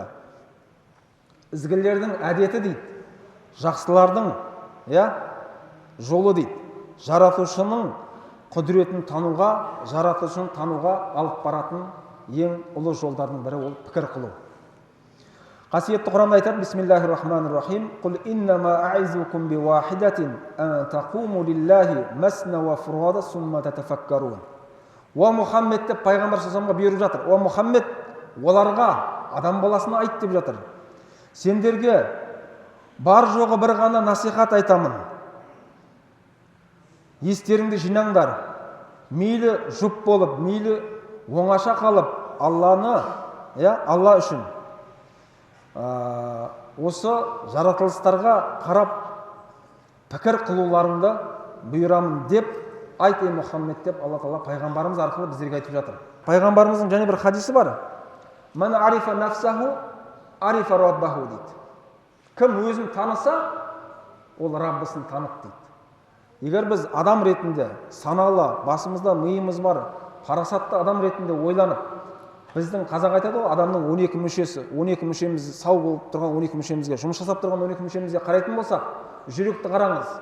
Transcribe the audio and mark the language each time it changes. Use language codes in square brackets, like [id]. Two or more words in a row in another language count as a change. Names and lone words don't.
[kk] Ізгілердің әдеті дейді, жақсылардың жолы дейді. Жаратушының құдіретін тануға, жаратушыны тануға алып баратын ең ұлы жолдардың бірі ол пікір қылу. Қасиетті Құранда айтады: [ar] بِسْمِ اللهِ الرَّحْمٰنِ الرَّحِيمِ. قُلْ إِنَّمَا أَعِظُكُمْ بِوَاحِدَةٍ أَنْ تَقُومُوا لِلَّهِ مَثْنَى وَفُرَادَى ثُمَّ تَتَفَكَّرُوا. [kk] О Мұхаммед деп пайғамбар [ar] صَلَّى اللهُ عَلَيْهِ [kk] бұйырып жатыр. О Мұхаммед, оларға, адам баласына айт деп жатыр. Сендерге бар жоғы бір ғана насихат айтамын. Естеріңді жинаңдар. Мейлі жұп болып, мейлі оңаша қалып, Алланы, Алла үшін осы жаратылыстарға қарап пікір қылуларыңды бұйырамын деп айт, ей Мұхаммед деп Алла Тағала пайғамбарымыз арқылы біздерге айтып жатыр. Пайғамбарымыздың және бір хадисі бар. [ar] مَنْ عَرَفَ نَفْسَهُ عَرَفَ رَبَّهُ дейді. [kk] Кім өзін таныса, ол Раббысын танып дейді. Егер біз адам ретінде саналы, басымызда миымыз бар, парасатты адам ретінде ойланып, біздің қазақ айтады ғой, адамның 12 мүшесі, 12 мүшеміз сау болып тұрған 12 мүшемізге, жұмыс жасап тұрған 12 мүшемізге қарайтын болсақ, жүректі қараңыз.